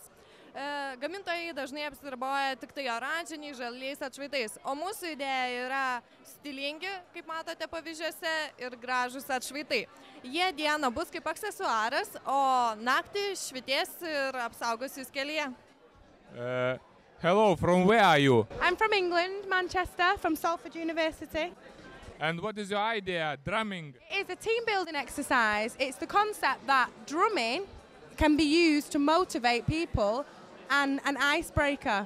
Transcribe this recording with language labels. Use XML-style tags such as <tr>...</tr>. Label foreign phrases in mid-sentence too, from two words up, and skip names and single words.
<lt>Gamintojai dažnai apsiriboja tik tai oranžiniais, žaliais atšvaitais, o mūsų idėja yra stilingi, kaip matote pavyzdžiuose, ir gražus atšvaitai. Jie dieną bus kaip aksesuaras, o naktį švities ir apsaugos jūs kelyje.</lt> <en>Hello, from where are you? I'm from England, Manchester, from Salford University. And what is your idea, drumming? It's a team building exercise. It's the concept that drumming can be used to motivate people and an icebreaker.</en>